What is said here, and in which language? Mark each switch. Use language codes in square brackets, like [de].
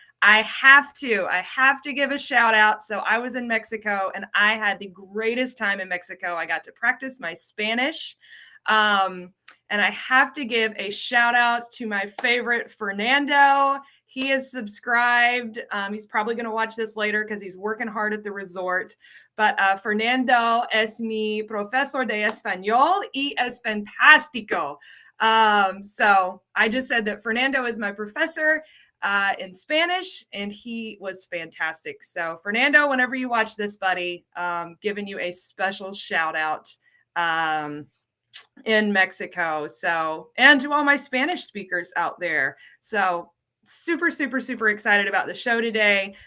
[en] I have to give a shout out. So I was in Mexico and I had the greatest time in Mexico. I got to practice my Spanish. And I have to give a shout out to my favorite, Fernando. He is subscribed. He's probably going to watch this later because he's working hard at the resort. But [es] Fernando es mi profesor de español y es fantástico. [en] So I just said that Fernando is my professor in Spanish, and he was fantastic. So Fernando, whenever you watch this, buddy, giving you a special shout out in Mexico. So, and to all my Spanish speakers out there. So super excited about the show today.